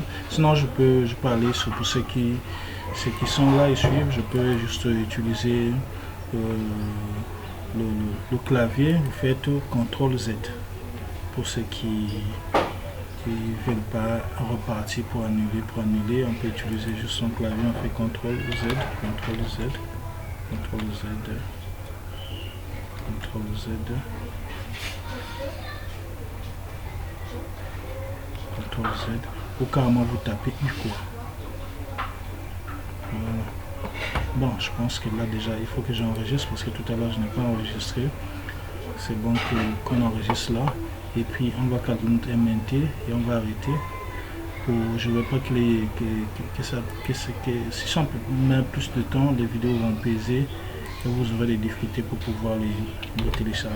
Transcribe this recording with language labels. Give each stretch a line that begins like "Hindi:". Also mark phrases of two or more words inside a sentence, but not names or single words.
French: Sinon je peux aller sur pour ceux qui sont là et suivent, je peux juste utiliser le clavier. Vous faites CTRL Z. Pour ceux qui ne veulent pas repartir pour annuler, on peut utiliser juste son clavier, on fait CTRL Z, CTRL Z, CTRL Z, CTRL Z, CTRL Z, ou carrément vous tapez U quoi. Voilà. Bon, je pense que là déjà il faut que j'enregistre parce que tout à l'heure je n'ai pas enregistré. C'est bon qu'on enregistre là. Et puis on va calculer notre MNT et on va arrêter. Je ne veux pas si ça met plus de temps, les vidéos vont peser et vous aurez des difficultés pour pouvoir les télécharger.